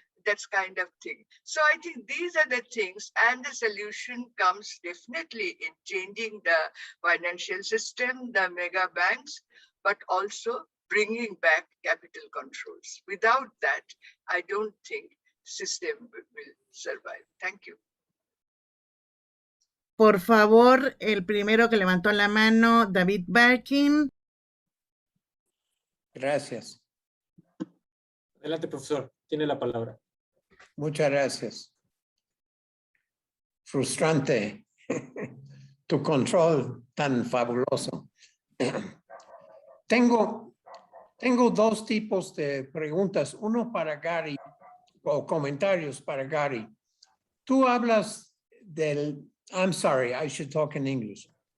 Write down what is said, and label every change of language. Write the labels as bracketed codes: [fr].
[en] That's kind of thing. So I think these are the things, and the solution comes definitely in changing the financial system, the mega banks, but also bringing back capital controls. Without that, I don't think system will survive. Thank you. [es] Por favor, el primero que levantó la mano, David Barkin. Gracias. Adelante, profesor. Tiene la palabra. Muchas gracias. Frustrante tu control tan fabuloso. Tengo dos tipos de preguntas. Uno para Gary, o comentarios para Gary. Tú hablas del, [en] I'm sorry, I should talk in English.